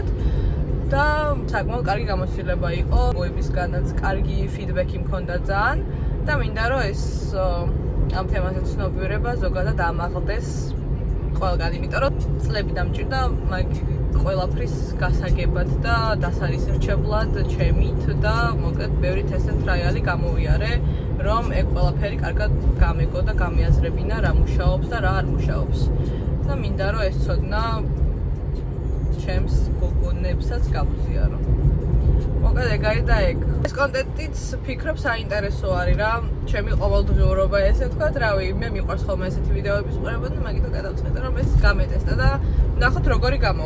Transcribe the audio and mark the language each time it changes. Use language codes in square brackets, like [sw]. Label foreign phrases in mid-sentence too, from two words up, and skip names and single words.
[ka] და საკმაოდ კარგი გამოცდილება იყო, მოებისგანაც კარგი ფიდბექი მქონდა ძალიან და მინდა რომ ეს ამ თემაზე ცნობიერება ზოგადად ამაღლდეს ყველგან, იმიტომ რომ წლები დამჭირდა მაგ ყველაფრის გასაგებად და დასარისერჩებლად ჩემით და მოკლედ ბევრი [en] test and trial- [ka] ი გამოვიარე, რომ ეგ ყველაფერი კარგად გამეგო და გამიაზრებინა რა მუშაობს და რა არ მუშაობს. და მინდა რომ ეს ცოდნა ჩემს გოგონებსაც გავუზიარო. მოკლედ ეგ არის და ეგ. ეს კონტენტიც ფიქრობ საინტერესო არის რა, ჩემი ყოველდღიურობა ესე ვთქვათ, რავი, მე მიყვარს ხოლმე ესეთი ვიდეოების ყურება და მაგითო გადავწყვეტე რომ ეს გამეტესტა და ნახოთ როგორი გამოვა.